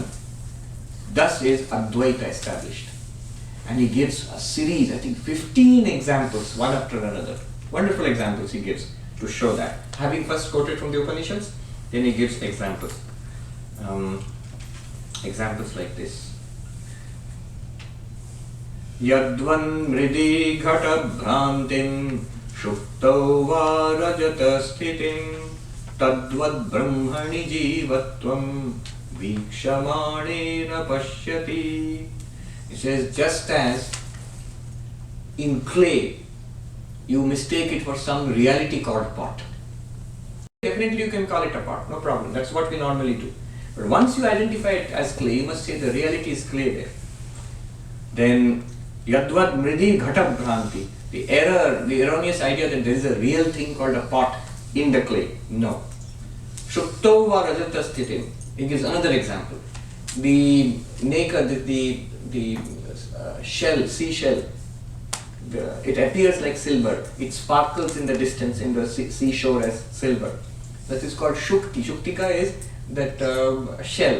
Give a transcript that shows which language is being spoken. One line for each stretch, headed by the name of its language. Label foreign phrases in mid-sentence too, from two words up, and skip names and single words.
English: Thus is Advaita established. And he gives a series, I think 15 examples, one after another. Wonderful examples he gives to show that. Having first quoted from the Upanishads, then he gives examples. Examples like this.
Sanskrit: यद्वन् मृदि घट भ्रान्तिं शुक्तौ वा रजत स्थितिं तद्वद् ब्रह्मणि जीवत्वं वीक्षमाणेन पश्यति.
English: It says, just as in clay you mistake it for some reality called pot. Definitely you can call it a pot, no problem. That's what we normally do. But once you identify it as clay, you must say the reality is clay there.
Sanskrit: Then यद्वद् मृदि घट भ्रान्ति.
English: The error, the erroneous idea that there is a real thing called a pot in the clay. No.
Sanskrit: शुक्तौ वा रजत स्थितिम्.
English: It gives another example. The naked, the shell, seashell, it appears like silver. It sparkles in the distance in the seashore as silver. That is called shukti. Shuktika is that shell.